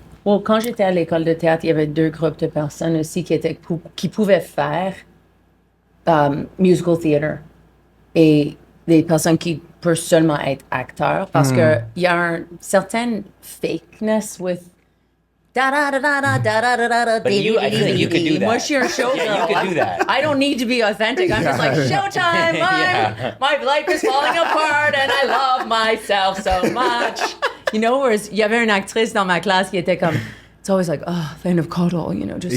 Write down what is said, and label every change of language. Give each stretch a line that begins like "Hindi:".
English: Well,
French: quand j'étais à l'école de théâtre, il y avait deux groupes de personnes aussi qui pouvaient faire musical theater. Et des personnes qui peuvent seulement être acteurs parce que il y a une certaine
English: fakeness with da-da-da-da-da-da-da-da. But I feel like you could do that.
French: Moi, je suis un showgirl.
English: Yeah, you could do that. I don't need to be authentic. I'm just like, showtime. My life is falling apart and I love myself so much. You know, whereas
French: il y avait une actrice dans ma classe qui était comme,
English: it's always like, oh, vein of cuddle, you know, just